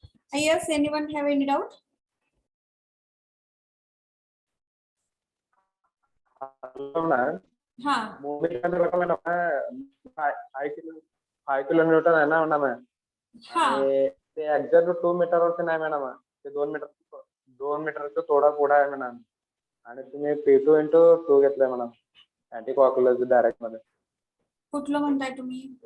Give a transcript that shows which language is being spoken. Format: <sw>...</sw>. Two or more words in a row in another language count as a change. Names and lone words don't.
<en>Yes, anyone have any doubt? hello madam Ha.</en> <te>మూవీ అంటే కూడా మేడం 5</te> <hi>किलोमीटर है ना मैडम Ha.</hi> <mr>ते एग्जैक्ट 2 मीटर वरती नाही मॅडम ते 2 मीटरचं थोडा पुढे आहे मॅडम आणि तुम्ही P2 इंटू 2 घेतलंय मॅडम</mr> <en>anti clockwise direct</en> <mr>मध्ये कुठलं म्हणताय तुम्ही?</mr>